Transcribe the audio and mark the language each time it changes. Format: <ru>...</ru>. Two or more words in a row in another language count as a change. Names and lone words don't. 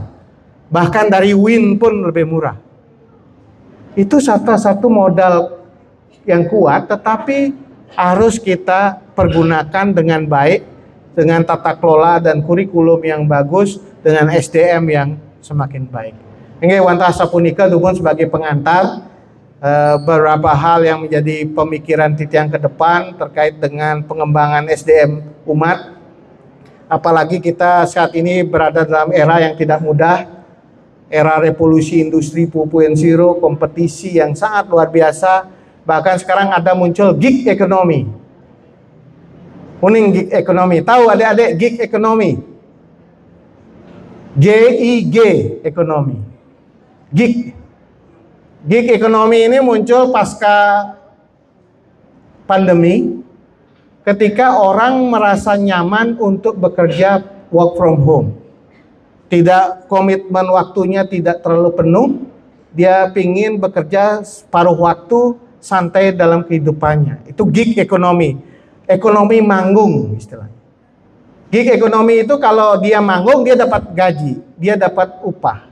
<id>Bahkan dari UIN pun lebih murah. Itu satu modal yang kuat, tetapi harus kita pergunakan dengan baik, dengan tata kelola dan kurikulum yang bagus, dengan SDM yang semakin baik. Ini</id> <ban>wantah sapunika dukun</ban> <id>sebagai pengantar. Beberapa hal yang menjadi pemikiran Titian ke depan terkait dengan pengembangan SDM umat. Apalagi kita saat ini berada dalam era yang tidak mudah, era revolusi industri 4.0, kompetisi yang sangat luar biasa. Bahkan sekarang ada muncul gig ekonomi. Kuning gig ekonomi. Tahu adik-adik gig ekonomi? GIG ekonomi. Gig. Gig ekonomi ini muncul pasca pandemi, ketika orang merasa nyaman untuk bekerja</id> <en>work from home.</en> <id>Tidak, komitmen waktunya tidak terlalu penuh, dia pingin bekerja separuh waktu, santai dalam kehidupannya. Itu gig ekonomi, ekonomi manggung istilahnya. Gig ekonomi itu kalau dia manggung dia dapat gaji, dia dapat upah.</id>